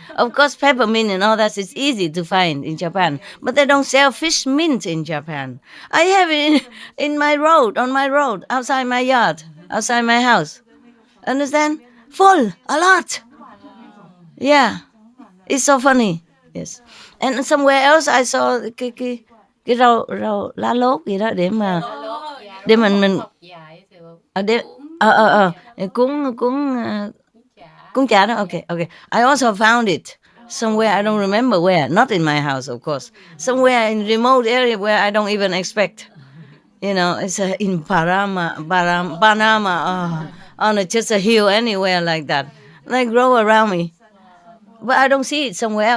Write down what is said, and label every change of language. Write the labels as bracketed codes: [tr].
[en] Of course, peppermint and all that is easy to find in Japan, but they don't sell fish mint in Japan. I have it on my road, outside my yard, outside my house. Understand? Full, a lot. Yeah, it's so funny. Yes. And somewhere else I saw [vi] cái rau lá lốt gì đó để mình cuốn chả đó. [en] Okay. I also found it somewhere, I don't remember where, not in my house of course, somewhere in remote area where I don't even expect. It's in Panama, on just a hill anywhere like that. They grow around me, but I don't see it somewhere.